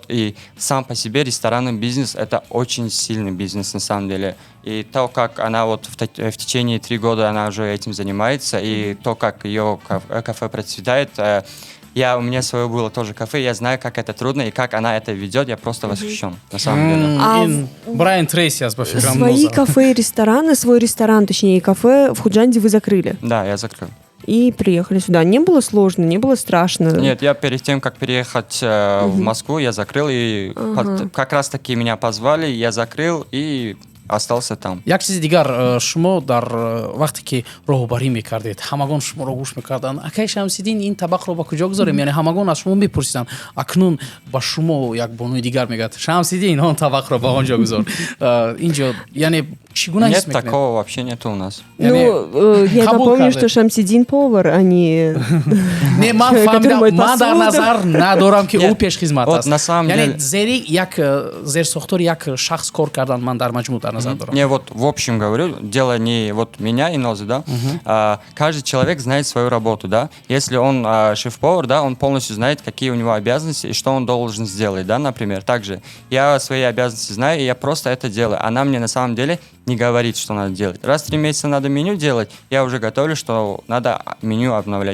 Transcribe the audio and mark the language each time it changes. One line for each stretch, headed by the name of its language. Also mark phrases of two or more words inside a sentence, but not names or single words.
Russian: И сам по себе ресторанный бизнес — это очень сильный бизнес на самом деле. И то, как она вот в течение 3 года она уже этим занимается, и то, как ее кафе процветает, у меня свое было тоже кафе, я знаю, как это трудно и как она это ведет, я просто восхищен, на самом деле.
Tajik: ин Брайан Трейси аз ба фикрам
Russian: Свои
Tajik: ноза.
Russian: кафе и рестораны, свой ресторан, точнее, и кафе в Худжанде вы закрыли. Да, я закрыл. И приехали сюда. Не было сложно, не было страшно? Нет, я перед тем, как переехать в Москву, я закрыл, и как раз таки меня позвали, я закрыл и остался там.
Tajik: як чизи дигар шумо дар вақте ки роҳбарӣ мекардед ҳамагон шуморо гӯш мекарданд акай Шамсиддин ин табақро ба куҷо гузорем, яъне ҳамагон аз шумо мепурсиданд. Акнун ба шумо як бонуи дигар мегӯяд Шамсиддин он табақро ба он ҷо гузор. Инҷо яъне чӣ гуна
Russian: Нет,
Tajik: ҳис мекунед?
Russian: такого вообще нету у нас. Я
Tajik: Кабул
Russian: напомню,
Tajik: карде.
Russian: что Шамсиддин повар, а не...
Tajik: Не, ман
Russian: который
Tajik: фаҳмидам,
Russian: моет
Tajik: ман дар
Russian: посуду.
Tajik: назар надорам ки ӯ
Russian: Нет,
Tajik: пешхизмат
Russian: вот
Tajik: аст.
Russian: на самом
Tajik: Яъне
Russian: деле-
Tajik: зери як зерсохтори як шахс кор кардан ман дар маҷмӯъ дар назар дорам.
Russian: Не, вот в общем говорю, дело не вот меня и Нозы, да. Каждый человек знает свою работу, да. Если он шеф-повар, да, он полностью знает, какие у него обязанности и что он должен сделать, да, например. Также я свои обязанности знаю, и я просто это делаю. Она мне на самом деле не говорит, что надо делать. Раз в 3 месяца надо меню делать, я уже готовлю, что надо меню обновлять.